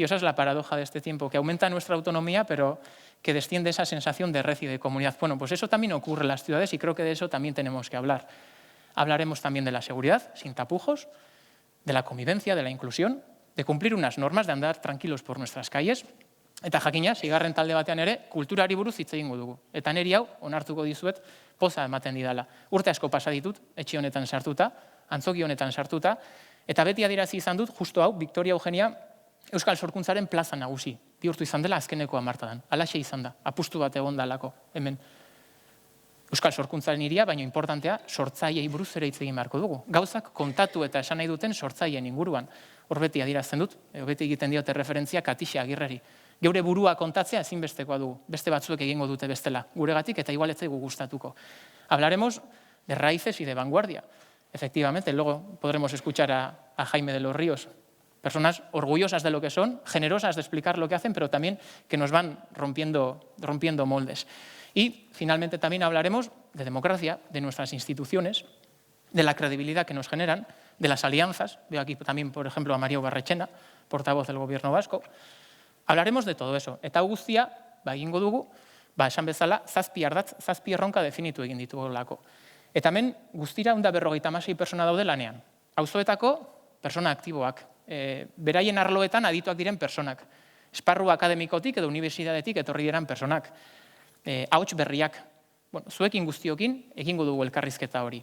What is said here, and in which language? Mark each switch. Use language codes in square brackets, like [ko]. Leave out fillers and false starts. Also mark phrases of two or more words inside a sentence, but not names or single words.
[es] Esa es la paradoja de este tiempo, que aumenta nuestra autonomía, pero que desciende esa sensación de red y de comunidad. Bueno, pues eso también ocurre en las ciudades y creo que de eso también tenemos que hablar. Hablaremos también de la seguridad, sin tapujos, de la convivencia, de la inclusión, de cumplir unas normas, de andar tranquilos por nuestras calles. [eu] Eta jakina, sigarren talde batean ere, kulturari buruz hitz egingo dugu. Eta niri hau, onartuko dizuet, poza ematen didala. Urte asko pasa ditut, etxe honetan sartuta, antzoki honetan sartuta, eta beti adierazi izan dut, justo hau, Victoria Eugenia, Euskal Sorkuntzaren plaza nagusi. Bihurtu izan dela azkeneko hamarkadan. Halaxe izan da, apustu bat egon dalako, hemen. Euskal Sorkuntzaren hiria, baina importantea, sortzaileei buruz ere hitz egin beharko dugu. Gauzak kontatu eta esan nahi duten sortzaileen inguruan. Hor beti adierazten dut, beti egiten diote referentzia Katixa Agirreri. Geure burua kontatzea ezinbestekoa dugu, beste batzuek egingo dute bestela, guregatik eta igual ez zaigu gustatuko. [es] Hablaremos de raíces y de vanguardia. Efectivamente, luego podremos escuchar a Jaime de los Ríos, personas orgullosas de lo que son, generosas de explicar lo que hacen, pero también que nos van rompiendo moldes. Y finalmente también hablaremos de democracia, de nuestras instituciones, de la credibilidad que nos generan, de las alianzas. Veo aquí también, por ejemplo, a María Barrechena, portavoz del Gobierno vasco. Hablaremos de todo eso. [eu] Eta guztia, egingo dugu, esan bezala, zazpi ardatz, zazpi erronka definitu egin ditugolako. Eta hemen guztira 156 pertsona daude lanean. Auzoetako pertsona aktiboak, beraien arloetan adituak diren pertsonak, esparru akademikotik edo unibertsitatetik etorri diren pertsonak, ahots berriak, zuekin guztiokin egingo dugu elkarrizketa hori.